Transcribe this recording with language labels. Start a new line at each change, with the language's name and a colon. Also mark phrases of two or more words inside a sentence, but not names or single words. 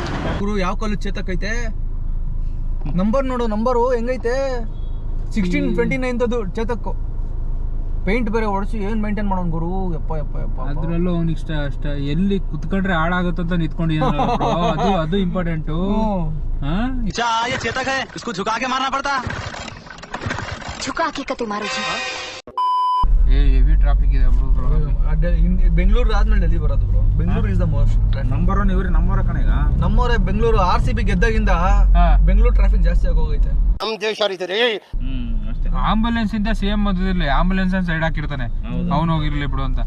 Kannada: ಗುರು ಯಾವ ಕಾಲೇಜ್ ಚೇತಕ್ ಐತೆ? ನಂಬರ್ ನೋಡು, ನಂಬರು ಹೆಂಗೈತೆ? 1629 ಚೇತಕ್ಕು. ಪೇಂಟ್ ಬೇರೆ ಹೊಡ್ಸಿ ಏನ್ ಮೇಂಟೈನ್ ಮಾಡೋನ್ ಗುರು. ಯಪ್ಪ ಯಪ್ಪ ಯಪ್ಪ. ಅದ್ರಲ್ಲೂ ಅವ್ನಿಗೆ ಇಷ್ಟ ಎಲ್ಲಿ ಕುತ್ಕೊಂಡ್ರೆ ಹಾಳಾಗುತ್ತಂತ ನಿಂತ್ಕೊಂಡಿದ್ದಾನಲ್ಲ ಅದು ಅದು ಇಂಪಾರ್ಟೆಂಟು.
Hindi: चेतक है, इसको झुका के मारना पड़ता. झुका के कते मारो जी.
English: heavy traffic
Kannada: ಇದೆ ಬ್ರೋ. ಬೆಂಗಳೂರು ಆದ್ಮೇಲೆ ಡೆಲ್ಲಿ ಬರೋದು ಬ್ರೋ. ಬೆಂಗಳೂರು
English: is the most
Kannada: ನಂಬರ್ 1 ಇವ್ರೆ ನಮ್ಮವರ ಕಣ ಈಗ. ನಮ್ಮವರೇ ಬೆಂಗಳೂರು. RCB ಗೆದ್ದಾಗಿಂದ
English: Bengaluru traffic
Kannada: ಜಾಸ್ತಿ ಆಗೋಗೈತೆ. ನಮ್ ದೇಶ ರೀ. ಆಂಬುಲೆನ್ಸ್ ಇಂದ ಸೇಮ್ ಮಧ್ಯದಲ್ಲಿ ಆಂಬುಲೆನ್ಸ್ ಸೈಡ್ ಹಾಕಿರ್ತಾನೆ, ಅವ್ನು ಹೋಗಿರ್ಲಿ ಬಿಡು ಅಂತ.